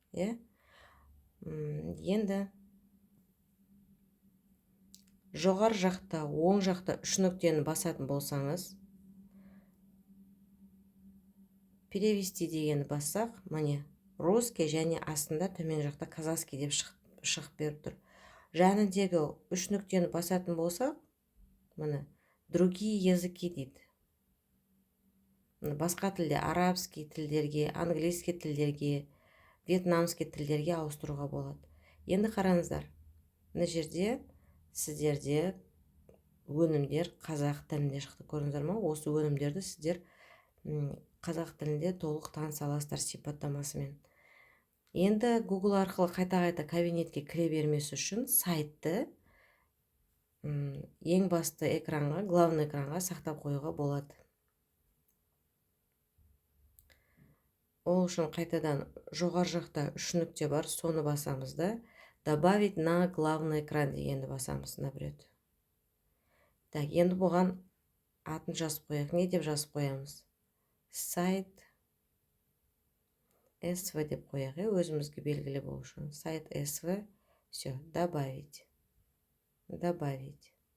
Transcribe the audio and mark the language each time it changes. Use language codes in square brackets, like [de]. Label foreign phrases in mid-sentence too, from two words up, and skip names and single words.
[kk] Енді жоғар жақта, оң жақта үш нүктені басатын болсаңыз, перевести дегенді бассақ, міне русский және астында төмен жақта казахский деп шығып беріп тұр. Жанындегі үш нүктені басатын болсақ, міне [ru] другие языки [kk] дейді. Басқа тілде арабский тілдерге, английский тілдерге, вьетнамский тілдерге ауыстыруға болады. Енді қараңыздар, мына жерде сіздерде өнімдер қазақ тілінде шықты, көрдіңіздер ме? Осы өнімдерді сіздер қазақ тілінде толық таныса аласыздар сипаттамасымен. Енді Google арқылы қайта-қайта кабинетке кіре бермес үшін сайтты ең басты экранға, [ru] главный экранға [kk] сақтап қоюға болады. Ол үшін қайтадан жоғар жақта үш нүкте бар, соны басамыз да, [ru] добавить на главный экран [kk] дегенді басамыз, [ru] наоборот. [kk] Так, енді бұған атын жазып қояйық. Не деп жазып қоямыз? Сайт SV деп қояйық, өзімізге белгілі болу үшін. [ru] Сайт SV, все, добавить. Добавить.